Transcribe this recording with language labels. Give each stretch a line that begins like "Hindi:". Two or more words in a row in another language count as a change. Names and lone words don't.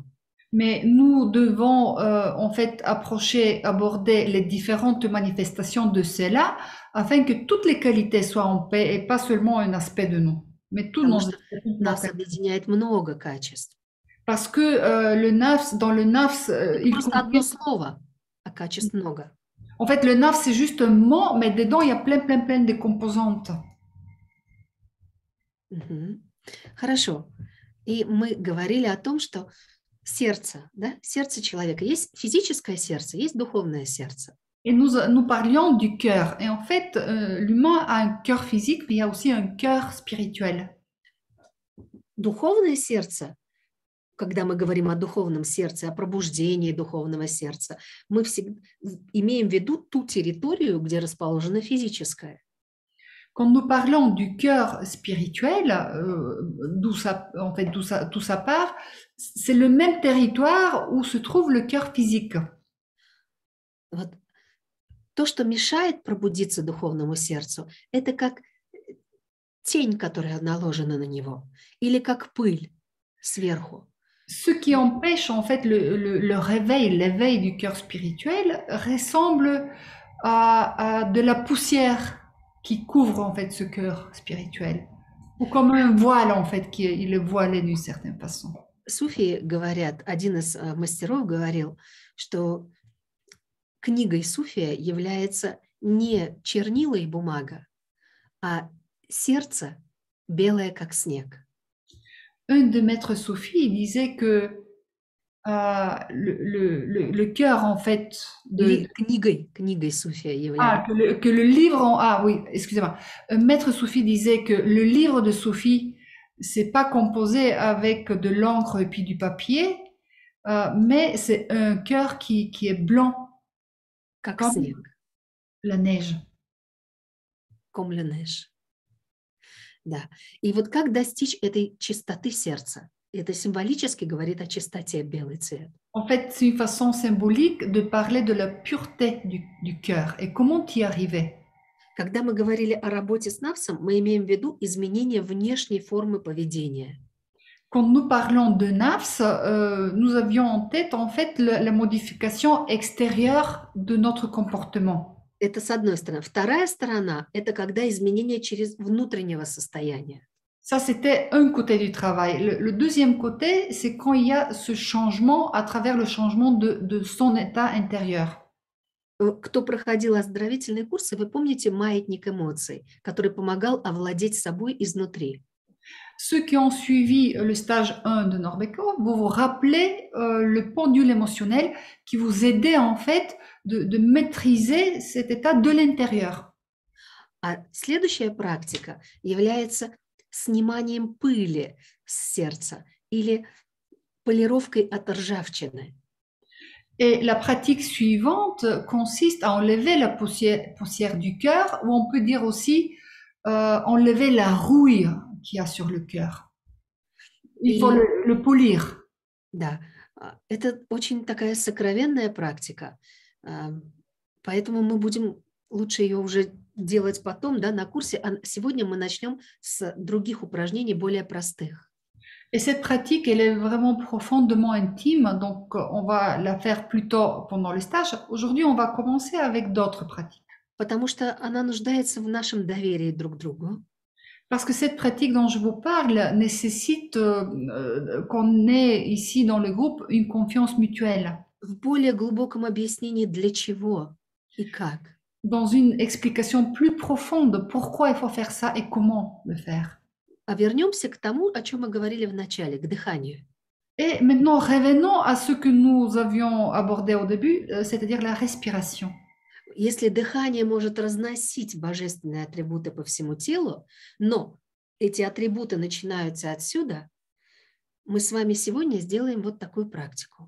French: Mais nous devons en fait aborder les différentes manifestations de cela afin que toutes les qualités soient en paix et pas seulement un aspect de nous. Mais tout
Russian: Потому что нас объединяет много качеств.
French: Parce que dans le nafs,
Russian: il просто одно слово, а качеств много.
French: En fait, le nafs, c'est juste un mot, mais dedans, il y a plein de composantes.
Russian: Хорошо. И мы говорили о том, что сердце, да, сердце человека, есть физическое сердце, есть духовное сердце.
French: Et nous parlions du cœur. Et en fait, l'humain a un cœur physique, mais il y a aussi un cœur spirituel.
Russian: Духовное сердце, когда мы говорим о духовном сердце, о пробуждении духовного сердца, мы всегда имеем в виду ту территорию, где расположено физическое.
French: Quand nous parlons du cœur spirituel, d'où ça part, c'est le même territoire où se trouve le cœur physique.
Russian: Вот. То, что мешает пробудиться духовному сердцу, это как тень, которая наложена на него, или как пыль сверху.
French: Ce qui empêche en fait l'éveil du cœur spirituel ressemble à de la poussière qui couvre en fait ce cœur spirituel, ou comme un voile en fait qui est voilé d'une certaine façon.
Russian: Суфии говорят, один из мастеров говорил, что книгой суфия является не чернила и бумага, а сердце белое, как снег.
French: Un des maîtres soufis disait que le cœur en fait
Russian: книгой суфия является.
French: Que le livre oui, excusez-moi. Un maître soufi disait que le livre de soufi c'est pas composé avec de l'encre et puis du papier, mais c'est un cœur qui est blanc. Comme la neige. Comme la neige.
Russian: Да. И вот как достичь этой чистоты сердца? Это символически говорит о чистоте белый цвет.
French: En fait, c'est une façon symbolique de parler de la pureté du cœur. Et comment y arriver?
Russian: Когда мы говорили о работе с нафсом, мы имеем в виду изменение внешней формы поведения.
French: Quand nous parlons de nafs, nous avions en tête en fait la modification extérieure de notre comportement.
Russian: Это с одной стороны. Вторая сторона – это когда изменение через внутреннего состояния.
French: Ça, c'était un côté du travail. Le deuxième côté, c'est quand il y a ce changement à travers le changement de son état intérieur.
Russian: Кто проходил оздоровительные курсы, вы помните маятник эмоций, который помогал овладеть собой изнутри.
French: Ceux qui ont suivi le stage 1 de Norbekov, vous vous rappelez le pendule émotionnel qui vous aidait en fait de maîtriser cet état de l'intérieur.
Russian: А следующая практика является сниманием пыли с сердца или полировкой от ржавчины.
French: Et la pratique suivante consiste à enlever la poussière du cœur, ou on peut dire aussi enlever la rouille qu'il y a sur le cœur. Il faut
Russian: И
French: le polir.
Russian: да, это очень такая сокровенная практика, а, поэтому мы будем лучше ее уже делать потом, да, на курсе. А сегодня мы начнем с других упражнений, более простых.
French: Et cette pratique, elle est vraiment profondément intime, donc on va la faire plutôt pendant le stage. Aujourd'hui, on va commencer avec d'autres pratiques.
Russian: Потому что она нуждается в нашем доверии друг к другу.
French: Parce que cette pratique dont je vous parle nécessite qu'on ait ici dans le groupe une confiance mutuelle.
Russian: В более глубоком объяснении для чего и как.
French: Dans une explication plus profonde pourquoi il faut faire ça et comment le faire.
Russian: А вернемся к тому, о чем мы говорили в начале, к дыханию.
French: Et maintenant, revenons à ce que nous avions abordé au début, c'est-à-dire la respiration.
Russian: Если дыхание может разносить божественные атрибуты по всему телу, но эти атрибуты начинаются отсюда, мы с вами сегодня сделаем вот такую практику.